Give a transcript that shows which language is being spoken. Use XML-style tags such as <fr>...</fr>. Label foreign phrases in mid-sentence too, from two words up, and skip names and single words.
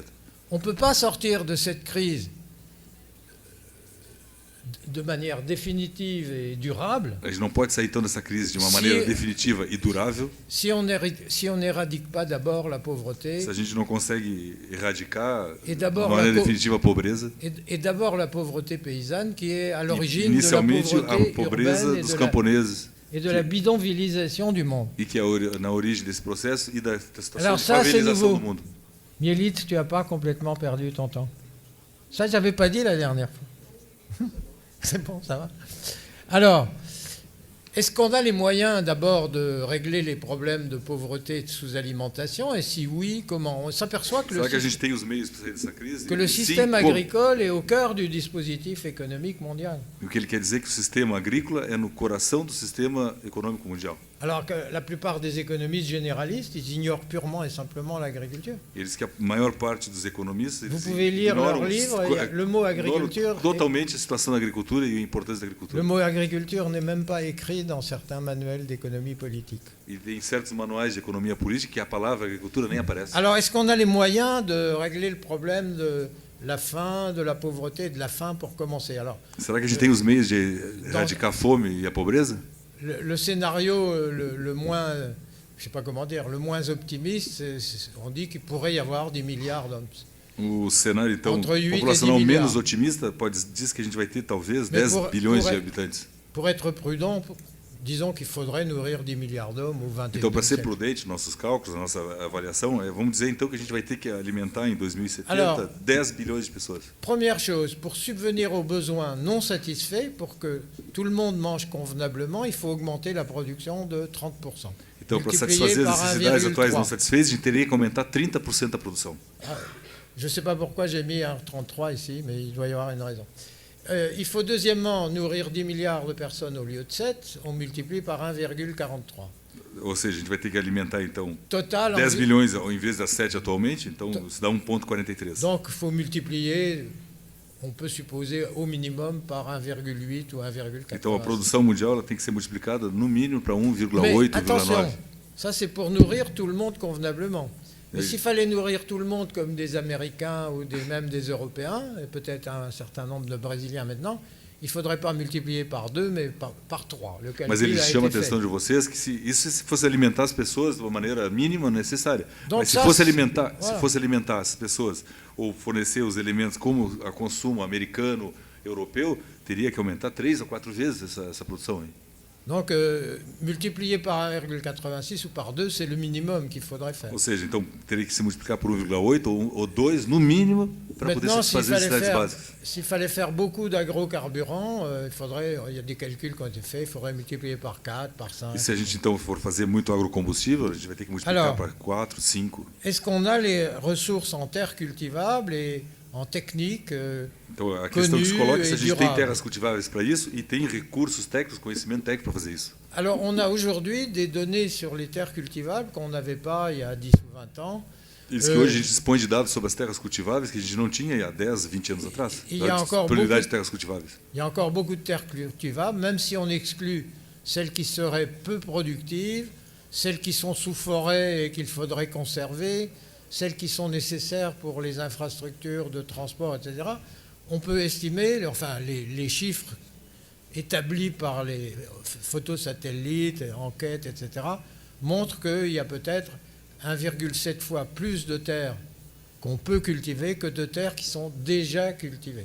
<fr>On ne peut pas sortir de cette crise de manière définitive et durable.</fr> <pt>A gente não pode sair então dessa crise de uma maneira definitiva e durável.</pt> <fr>Si on n'éradique pas d'abord la pauvreté.</fr> <pt>Se a gente não consegue erradicar de uma maneira definitiva a pobreza.</pt> <fr>Et d'abord la pauvreté paysanne qui est à l'origine de</fr> <pt>la pobreza dos camponeses.</pt> <fr>Et de la bidonvillisation du monde.</fr> <pt>E que é na origem desse processo e da situação de favelização do mundo.</pt> <fr>Mielit, tu n'as pas complètement perdu ton temps. Ça, je n'avais pas dit la dernière fois. C'est bon, ça va. Alors, Est-ce qu'on a les moyens d'abord de régler les problèmes de pauvreté et de sous-alimentation? Et si oui, comment? On s'aperçoit que</fr> <pt>Será que a gente tem os meios para sair dessa crise?</pt> <fr>le</fr> <pt>Sim,</pt> <fr>système</fr> <pt>como?</pt> <fr>agricole est au cœur du dispositif économique mondial.</fr> <pt>O que ele quer dizer é que o sistema agrícola é no coração do sistema econômico mundial.</pt> <fr>Alors que la plupart des économistes généralistes, ils ignorent purement et simplement l'agriculture.</fr> <pt>Eles que a maior parte dos economistas</pt> <fr>Vous pouvez lire</fr> <pt>ignoram</pt> <fr>leur livre, il y a le mot agriculture.</fr> <pt>totalmente a situação da agricultura e a importância da agricultura.</pt> <fr>Le mot agriculture n'est même pas écrit dans certains manuels d'économie politique.</fr> <pt>E tem certos manuais de economia política que a palavra agricultura nem aparece.</pt> <fr>Alors, est-ce qu'on a les moyens de régler le problème de la faim, de la pauvreté et de la faim pour commencer? Alors,</fr> <pt>Será que a gente tem os meios de erradicar a fome e a pobreza?</pt> <fr>le scénario le moins, je sais pas comment dire, le moins optimiste, on dit qu'il pourrait y avoir 10 milliards d'hommes.</fr> <pt>O cenário, então, Entre 8 e 10 populacional menos milhares. otimista diz que a gente vai ter talvez</pt> <fr>Mais</fr> <pt>10</pt> <fr>pour-</fr> <pt>bilhões</pt> <fr>pour</fr> <pt>de</pt> <fr>être-</fr> <pt>habitantes.</pt> <fr>Pour être prudent, disons qu'il faudrait nourrir 10 milliards d'hommes au 21e</fr> <pt>Então, para ser</pt> <fr>siècle.</fr> <pt>prudente, nossos cálculos, a nossa avaliação, vamos dizer então que a gente vai ter que alimentar em 2070</pt> <fr>Alors,</fr> <pt>10 bilhões de pessoas.</pt> <fr>Première chose, pour subvenir aux besoins non satisfaits, pour que tout le monde mange convenablement, il faut augmenter la production de 30%.</fr> <pt>Então, para</pt> <fr>Multiplié</fr> <pt>satisfazer as</pt> <fr>par</fr> <pt>necessidades atuais</pt> <fr>1,3.</fr> <pt>não satisfeitas, a gente teria que aumentar 30% a produção.</pt> <fr>Je ne sais pas pourquoi j'ai mis un 33 ici, mais il doit y avoir une raison. Il faut deuxièmement nourrir 10 milliards de personnes au lieu de 7, on multiplie par 1,43.</fr> <pt>Ou seja, a gente vai ter que alimentar então</pt> <fr>Total,</fr> <pt>10 bilhões ao invés das 7 atualmente, então isso dá 1,43.</pt> <fr>donc il faut multiplier, on peut supposer au minimum par 1,8 ou 1,4.</fr> <pt>Então a produção mundial ela tem que ser multiplicada no mínimo para</pt> <fr>Mais</fr> <pt>1,8,</pt> <fr>attention,</fr> <pt>1,9.</pt> <fr>ça c'est pour nourrir tout le monde convenablement. Mais Oui. s'il fallait nourrir tout le monde comme des Américains ou même des Européens, et peut-être un certain nombre de Brésiliens maintenant, il ne faudrait pas multiplier par 2, mais par 3. Le calcul</fr> <pt>Mas ele</pt> <fr>a</fr> <pt>chama a</pt> <fr>été fait.</fr> <pt>atenção de vocês que se fosse alimentar as pessoas de uma maneira mínima necessária.</pt> <fr>Donc</fr> <pt>Mas se</pt> <fr>ça,</fr> <pt>fosse</pt> <fr>c'est-</fr> <pt>alimentar,</pt> <fr>voilà.</fr> <pt>se fosse alimentar as pessoas ou fornecer os elementos como a consumo americano, europeu, teria que aumentar 3 ou 4 vezes essa produção aí.</pt> <fr>Donc multiplier par 1,86 ou par 2, c'est le minimum qu'il faudrait faire.</fr> <pt>Ou seja, então teria que se multiplicar por 1,8 ou 2 no mínimo para poder</pt> <fr>Maintenant,</fr> <pt>satisfazer as necessidades básicas.</pt> <fr>s'il fallait faire beaucoup d'agrocarburants, il y a des calculs qui ont été faits, il faudrait multiplier par 4, par 5.</fr> <pt>E se a gente então for fazer muito agrocombustível, a gente vai ter que multiplicar</pt> <fr>Alors,</fr> <pt>para 4, 5.</pt> <fr>Est-ce qu'on a les ressources en terres cultivables et en technique</fr> <pt>Então a questão que se coloca é se a gente tem</pt> <fr>durável.</fr> <pt>terras cultiváveis para isso e tem recursos técnicos, conhecimento técnico para fazer isso.</pt> <fr>Alors, on a aujourd'hui des données sur les terres cultivables qu'on n'avait pas il y a 10 ou 20 ans.</fr> <pt>Diz que hoje a gente dispõe de dados sobre as terras cultiváveis que a gente não tinha há 10, 20 anos atrás. E há A</pt> <fr>encore</fr> <pt>disponibilidade</pt> <fr>beaucoup-</fr> <pt>de terras cultiváveis.</pt> <fr>Il y a encore beaucoup de terres cultivables, même si on exclut celles qui seraient peu productives, celles qui sont sous forêt et qu'il faudrait conserver, celles qui sont nécessaires pour les infrastructures de transport, etc. On peut estimer, enfin les chiffres établis par les photos satellites, enquêtes, etc., montrent qu'il y a peut-être 1,7 fois plus de terres qu'on peut cultiver que de terres qui sont déjà cultivées.</fr>